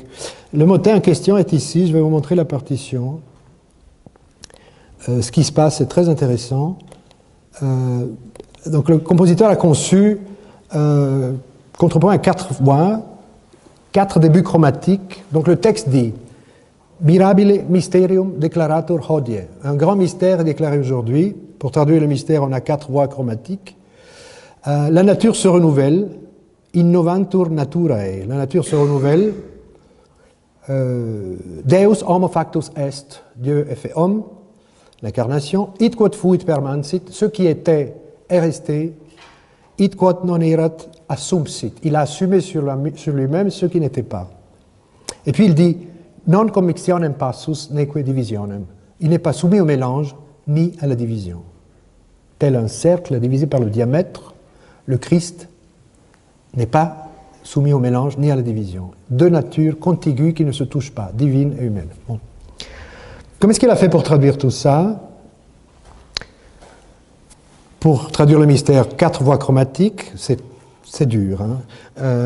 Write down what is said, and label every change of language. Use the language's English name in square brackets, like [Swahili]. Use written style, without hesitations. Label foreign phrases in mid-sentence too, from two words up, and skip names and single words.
[French] Le motet en question est ici, je vais vous montrer la partition. Ce qui se passe est très intéressant. Donc le compositeur a conçu contrepoint à 4 voix, 4 débuts chromatiques. Donc le texte dit [Latin] Mirabile mysterium declaratur hodie. [French] Un grand mystère est déclaré aujourd'hui. Pour traduire le mystère, on a 4 voix chromatiques. La nature se renouvelle. [Latin] Innovantur naturae. [French] La nature se renouvelle. [Latin] Deus homo factus est. [French] Dieu est fait homme. L'incarnation. [Latin] Id quod fuit permansit. [French] Ce qui était est resté. [Latin] Id quod non erat assumpsit. [French] Il a assumé sur lui-même ce qui n'était pas. Et puis il dit [Latin] non commixtionem passus neque divisionem. [French] Il n'est pas soumis au mélange ni à la division. Tel un cercle divisé par le diamètre, le Christ n'est pas soumis au mélange ni à la division. Deux natures contiguës qui ne se touchent pas, divine et humaine. Bon. Comment est-ce qu'il a fait pour traduire tout ça? Pour traduire le mystère, 4 voix chromatiques, c'est dur, hein?